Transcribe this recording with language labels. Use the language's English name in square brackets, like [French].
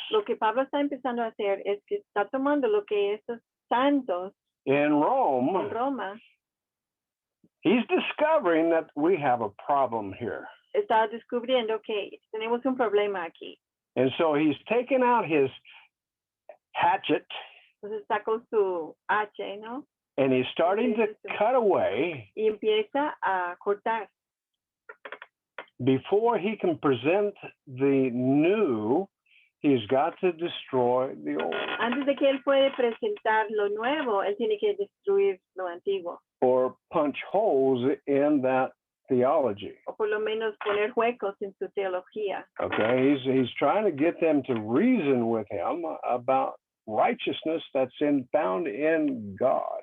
[Spanish] Lo que Pablo está empezando a hacer es que está tomando lo que estos santos [English] in [Spanish] en [English] Rome, [Spanish] Roma [English] he's discovering that we have a problem here. [Spanish] está descubriendo que tenemos un problema aquí. [English] And so he's taking out his hatchet [Spanish] Entonces está con su H, ¿no? [English] and he's starting to cut away [Spanish] Y empieza a cortar. [English] before he can present the new. He's got to destroy the old, [Spanish] Antes de que él puede presentar lo nuevo, él tiene que destruir lo antiguo. [English] or punch holes in that theology. [Spanish] O por lo menos poner huecos en su teología. [English] Okay, he's trying to get them to reason with him about righteousness that's found in God.